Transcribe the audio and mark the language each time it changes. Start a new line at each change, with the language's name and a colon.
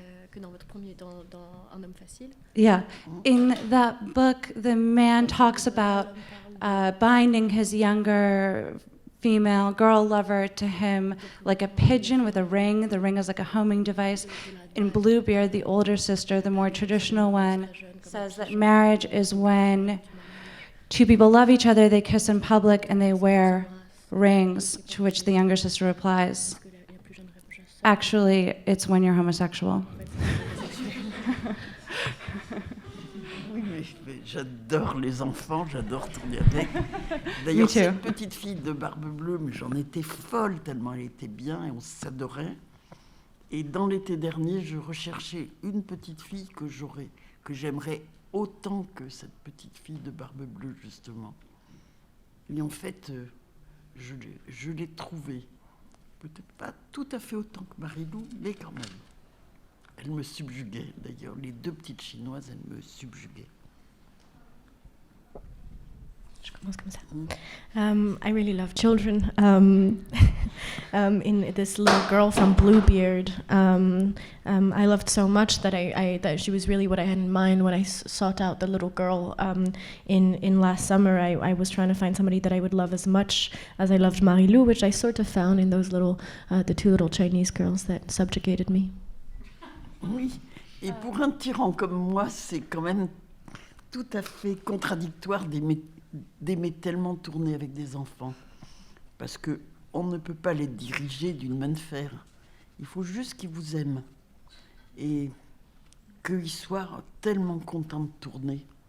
French: Que dans votre premier, dans Un homme facile.
English: Yeah. In that book, the man talks about binding his younger female girl lover to him like a pigeon with a ring. The ring is like a homing device. In Bluebeard, the older sister, the more traditional one, says that marriage is when two people love each other, they kiss in public, and they wear rings, to which the younger sister replies, actually, it's when you're homosexual.
French: Mais j'adore les enfants, j'adore tourner avec. D'ailleurs, cette petite fille de Barbe Bleue, mais j'en étais folle tellement elle était bien et on s'adorait. Et dans l'été dernier, je recherchais une petite fille que j'aimerais autant que cette petite fille de Barbe Bleue, justement. Et en fait, je l'ai trouvée. Peut-être pas tout à fait autant que Marie-Lou, mais quand même. Elle me subjuguait, d'ailleurs. Les deux petites chinoises, elles me subjuguaient. Je commence comme ça.
English: I really love children. In this little girl from Bluebeard, I loved so much that that she was really what I had in mind when I sought out the little girl. In last summer, I was trying to find somebody that I would love as much as I loved Marie-Lou, which I sort of found in those little, the two little Chinese girls that subjugated me.
French: Oui, et pour un tyran comme moi, c'est quand même tout à fait contradictoire d'aimer tellement tourner avec des enfants. Parce qu'on ne peut pas les diriger d'une main de fer. Il faut juste qu'ils vous aiment. Et qu'ils soient tellement contents de tourner.